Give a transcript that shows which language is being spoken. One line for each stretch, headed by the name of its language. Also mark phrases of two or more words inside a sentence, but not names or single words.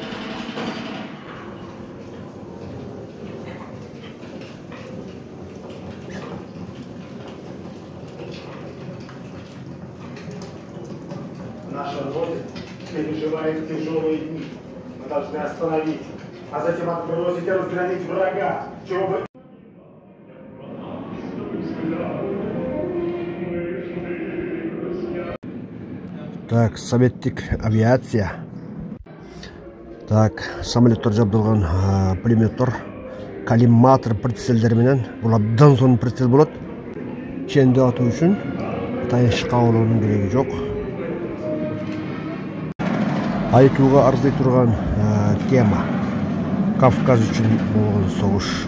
Russian: Наша Родина переживает тяжелые дни. Мы должны остановить, а затем отбросить и разгромить врага, чего бы... Так,
Kyrgyz: советтик авиация. Так, самолеттер жабдылган пулеметтер, коллиматор прицелдер менен. Бул абдан сонун прицел болот. Ченде атуу үчүн тайышка алуунун кереги жок. Айтууга арзый турган тема Кавказ үчүн болгон согуш.